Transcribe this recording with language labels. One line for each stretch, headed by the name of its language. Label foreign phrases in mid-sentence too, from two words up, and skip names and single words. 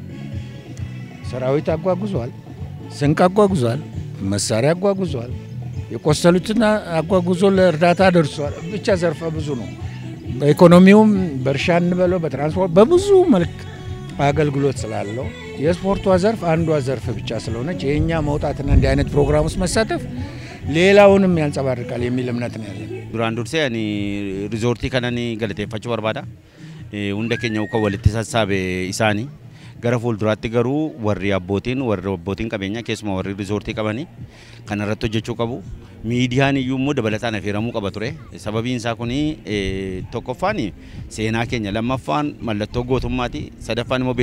Amharic: ሰራዊት አጓጉዟል፣ ስንቅ አጓጉዟል፣ መሳሪያ አጓጉዟል፣ የቆሰሉትን አጓጉዞ ለእርዳታ ደርሷል። ብቻ ዘርፈ ብዙ ነው። በኢኮኖሚውም በእርሻ እንበለው በትራንስፖርት በብዙ መልክ አገልግሎት ስላለው የስፖርቷ ዘርፍ አንዷ ዘርፍ ብቻ ስለሆነች የኛ መውጣትና እንዲህ አይነት ፕሮግራም ውስጥ መሳተፍ ሌላውንም ያንጸባርቃል የሚል እምነት ነው ያለን።
Oromo: duraan dursee ani rizoortii kanneen galateeffachuu barbaada hunda keenyaa kan walitti sassaabe isaanii gara fuulduraatti garuu warri abbootiin qabeenya keessumaa warri rizoortii qabanii kan irratti hojjechuu qabu miidiyaan iyyuu immoo dabalataan affeeramuu qaba ture sababiin isaa kuni tokkoffaan seenaa keenya lammaffaan mallattoo gootummaati sadaffaan immoo